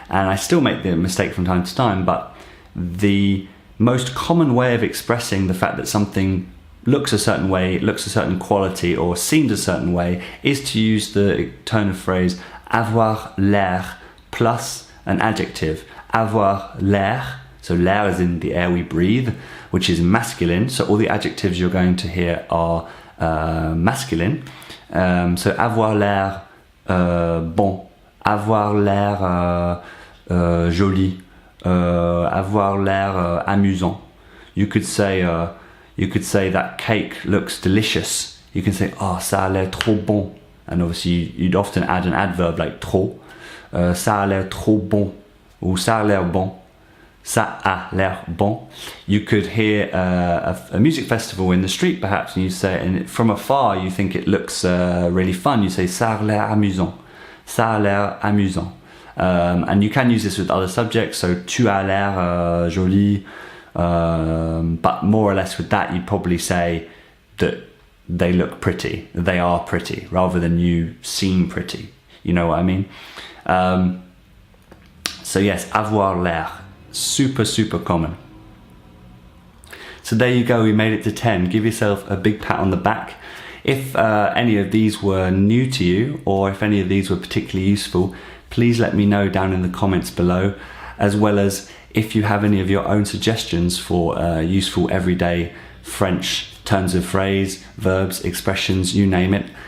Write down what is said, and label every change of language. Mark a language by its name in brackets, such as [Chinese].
[English] And I still make the mistake from time to time, but the most common way of expressing the fact that something looks a certain way, looks a certain quality, or seems a certain way is to use the turn of phrase [French] avoir l'air [English] plus an adjective. [French] Avoir l'air, [English] so l'air is in the air we breathe, which is masculine, so all the adjectives you're going to hear are masculine. [French] So avoir l'air bon, avoir l'air joli, avoir l'air amusant. [English] You could say that cake looks delicious. You can say, oh, [French] ça a l'air trop bon. [English] And obviously you'd often add an adverb like trop. [French] Ça a l'air trop bon. Ou ça a l'air bon. Ça a l'air bon. [English] You could hear a music festival in the street perhaps, and you say, and from afar you think it looks really fun. You say, [French] ça a l'air amusant. Ça a l'air amusant. [English] And you can use this with other subjects, so [French] tu as l'air joli. [English] But more or less with that, you'd probably say that they look pretty, they are pretty, rather than you seem pretty. You know what I mean? So yes, [French] avoir l'air, [English] super common. So there you go, we made it to 10. Give yourself a big pat on the back. If any of these were new to you, or if any of these were particularly useful, please let me know down in the comments below, as well as if you have any of your own suggestions for useful everyday French turns of phrase, verbs, expressions, you name it.